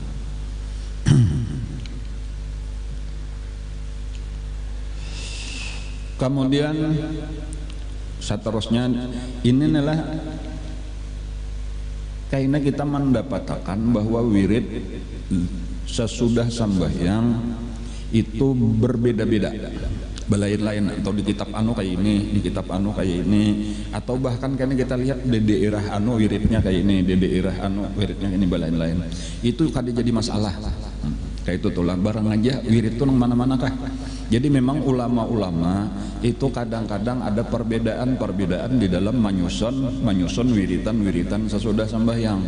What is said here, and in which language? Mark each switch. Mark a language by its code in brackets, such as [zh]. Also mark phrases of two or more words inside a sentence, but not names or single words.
[id] Kemudian seterusnya ini adalah karena kita mendapatkan bahwa wirid sesudah sembahyang itu berbeda-beda, belain-lain, atau di kitab anu kayak ini, di kitab anu kayak ini, atau bahkan karena kita lihat di daerah anu wiridnya kayak ini, di daerah anu wiridnya ini belain-lain. [bjn] Itu kada jadi masalah. Kayak itu tuh lah, barang aja wirid itu nang mana-mana kah. [id] Jadi memang ulama-ulama itu kadang-kadang ada perbedaan di dalam menyusun wiritan sesudah sembahyang.